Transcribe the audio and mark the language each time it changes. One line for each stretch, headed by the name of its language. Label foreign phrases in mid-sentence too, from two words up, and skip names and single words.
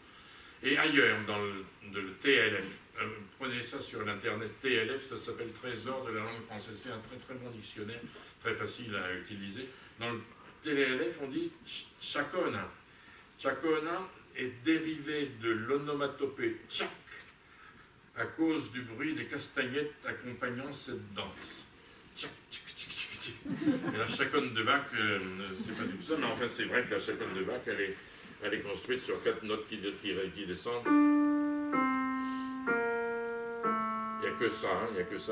French: Et ailleurs, dans le TLF, prenez ça sur l'internet, TLF, ça s'appelle Trésor de la langue française, c'est un très très bon dictionnaire, très facile à utiliser. Dans le TLF, on dit chacona. Chacona est dérivé de l'onomatopée tchak, à cause du bruit des castagnettes accompagnant cette danse. Tchak, tchik, tchik, tchik, tchik. Et la chaconne de Bach, c'est pas du tout ça, mais enfin c'est vrai que la chaconne de Bach, elle est construite sur 4 notes qui descendent. que ça, il n'y a que ça.